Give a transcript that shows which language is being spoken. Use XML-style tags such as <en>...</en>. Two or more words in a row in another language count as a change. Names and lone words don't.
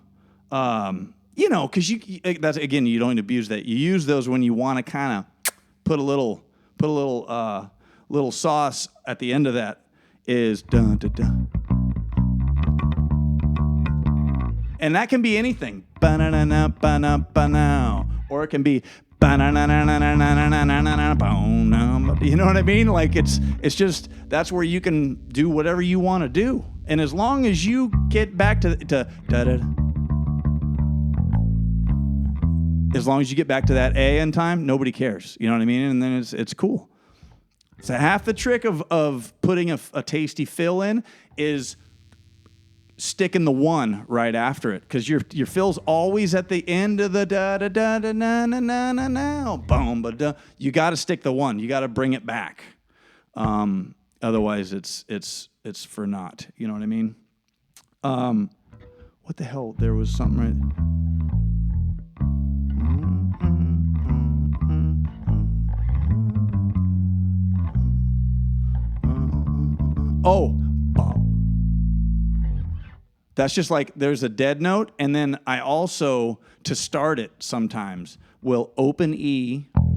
<en>You know, because that's again, you don't abuse that. You use those when you want to kind of put a little sauce at the end of that. Is dun dun dun, and that can be anything. Ba-na-na-na, ba-na-ba-now, or it can be ba-na-na-na-na-na-na-na-na-na-na-na. You know what I mean? Like it's just, that's where you can do whatever you want to do, and as long as you get back to da-da. As long as you get back to that A in time, nobody cares. You know what I mean? And then it's cool. So half the trick of putting a tasty fill in is sticking the one right after it, because your fill's always at the end of the da da da da na na na na na boom ba da. You got to stick the one. You got to bring it back. Otherwise, it's for naught. You know what I mean? What the hell? There was something right. Oh, that's just like there's a dead note, and then I also, to start it sometimes, will open E.</en>